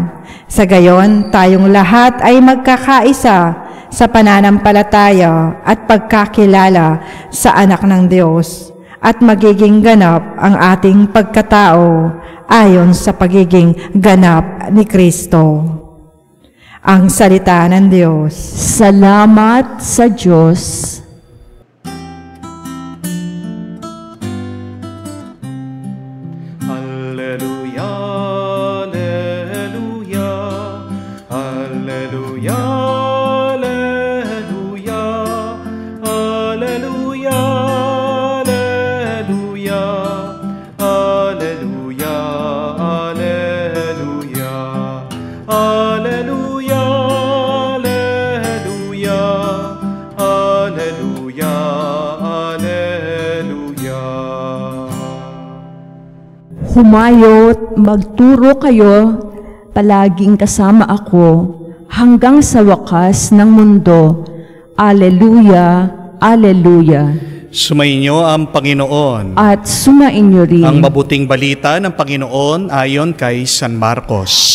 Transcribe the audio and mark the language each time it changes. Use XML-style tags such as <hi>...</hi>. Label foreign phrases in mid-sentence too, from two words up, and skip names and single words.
<tl>Sa gayon, tayong lahat ay magkakaisa sa pananampalataya at pagkakilala sa anak ng Diyos at magiging ganap ang ating pagkatao ayon sa pagiging ganap ni Kristo. Ang salita ng Diyos. Salamat sa Diyos. Alleluia, alleluia, alleluia, alleluia, alleluia, alleluia, alleluia, alleluia, alleluia, alleluia, alleluia. Humayot, magturo kayo, palaging kasama ako, hanggang sa wakas ng mundo. Alleluia, alleluia. Sumainyo ang Panginoon. At sumainyo rin. Ang mabuting balita ng Panginoon ayon kay San Marcos.</tl>